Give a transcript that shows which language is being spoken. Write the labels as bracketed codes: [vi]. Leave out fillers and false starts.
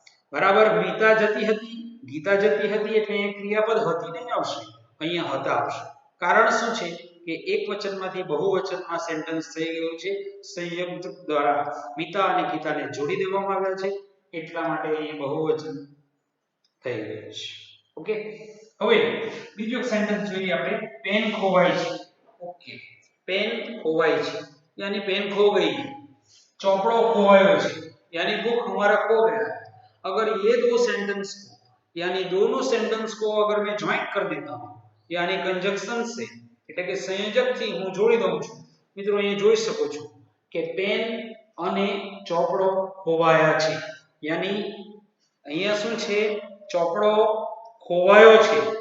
[gu] બરાબર, મીતા જતી હતી, ગીતા જતી હતી એટલે અહીંયા ક્રિયાપદ હતી નહીં આવશે, અહીંયા હતા આવશે. કારણ શું છે કે એક વચનમાંથી બહુવચનમાં સેન્ટેન્સ થઈ ગયું છે, સંયોજક દ્વારા મીતા અને ગીતાને જોડી દેવામાં આવ્યા છે, એટલા માટે અહીં બહુવચન થઈ ગયું છે. ઓકે, હવે બીજો સેન્ટેન્સ જોઈએ આપણે. પેન ખોવાય છે. [hi] ઓકે, [gu] पेन खोवाई છે [hi] यानी पेन खो गई, [gu] चौपड़ो खोवायो છે [hi] यानी बुक हमारा खो गया. अगर ये दो सेंटेंस को यानी दोनों सेंटेंस को अगर मैं ज्वाइन कर देता हूं यानी कंजक्शन से [gu] એટલે કે સંયોજકથી હું જોડી દઉં છું મિત્રો, અહીંયા જોઈ શકો છો કે પેન અને ચોપડો ખોવાયા છે. यानी અહીંયા શું છે? ચોપડો ખોવાયો છે.